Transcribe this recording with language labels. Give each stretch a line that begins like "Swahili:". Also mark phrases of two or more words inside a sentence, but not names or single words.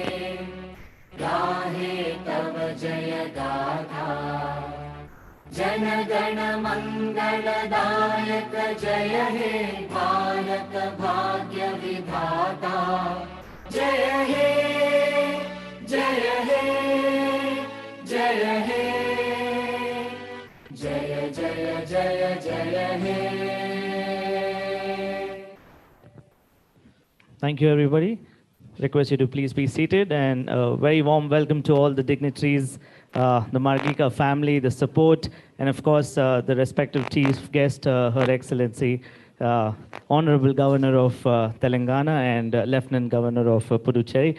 Bangla: গাহে তব জয় গাথা জন গণ মঙ্গলদায়ক জয় হে ভারত ভাগ্য বিধাতা জয় হে জয় হে জয় হে জয় জয় জয় জয় হে.
English: Thank you, everybody. Request you to please be seated, and a very warm welcome to all the dignitaries, the Margika family, the support, and of course, the respective chief guest, Her Excellency, Honorable Governor of Telangana and Lieutenant Governor of Puducherry.